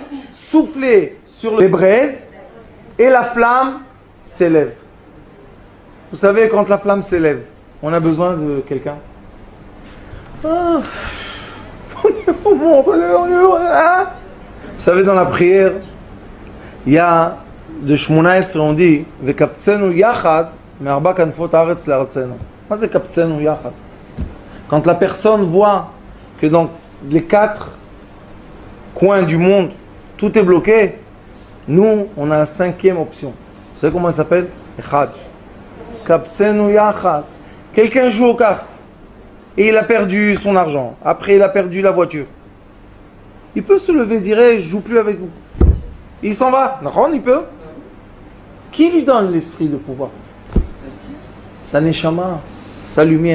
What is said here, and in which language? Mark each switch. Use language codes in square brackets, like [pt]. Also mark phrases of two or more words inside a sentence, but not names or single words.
[fr] Souffler sur les braises et la flamme s'élève. Vous savez, quand la flamme s'élève, on a besoin de quelqu'un. Vous savez, dans la prière, il y a de Shmona Esrei, on dit [he] וקבצנו יחד מארבע כנפות הארץ לארצנו. [fr] Qu'est-ce que c'est [he] קבצנו יחד? [fr] Quand la personne voit que dans les 4 coins du monde, tout est bloqué. Nous, on a la 5e option. Vous savez comment elle s'appelle? [he] אחד. קבצנו יחד. [fr] Quelqu'un joue aux cartes et il a perdu son argent. Après, il a perdu la voiture. Il peut se lever et dire hey, je joue plus avec vous. Il s'en va. Non, il peut. Qui lui donne l'esprit de pouvoir? Sa neshama, sa lumière.